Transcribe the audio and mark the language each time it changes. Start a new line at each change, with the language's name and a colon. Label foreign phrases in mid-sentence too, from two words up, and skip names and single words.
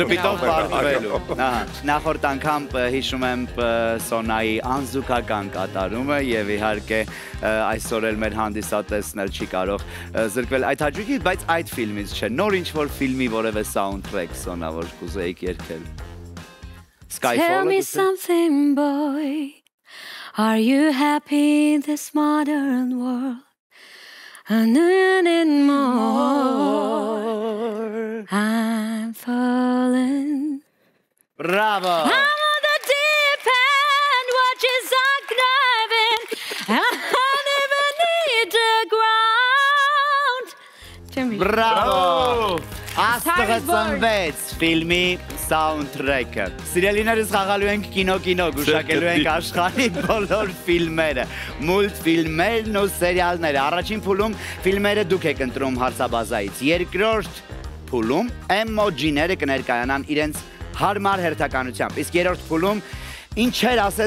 Armenian: Ժպիտով պարտվելու։ Նախորդ անգամ հիշում եմ Սոնայի անզուգական կատարումը եւ իհարկե այսօր էլ մեր հանդիսատեսն էլ չի կարող զրկվել այդ հաճույքից, բայց այդ ֆիլմից չէ։ Նոր ինչ-որ ֆիլմի որևէ soundtrack Սոնա, որ կուզեիք երգել։
English: Tell me something, boy. Are you happy in this modern world? And more, I'm falling. Bravo! I'm on the deep end, watches are diving. I never need the ground. Bravo!
Armenian: Աստղը ծնվեց ֆիլմի soundtrack-ը։ Սիրելիներս խաղալու ենք կինո, գուշակելու ենք աշխարհի բոլոր ֆիլմերը, մուլտֆիլմերն ու սերիալները։ Առաջին փուլում ֆիլմերը դուք եք ընտրում հարցաբազայից։ Երկրորդ փուլում էմոջիները կներկայանան իրենց հարմար հերթականությամբ։ Իսկ երրորդ փուլում ինչեր ասես,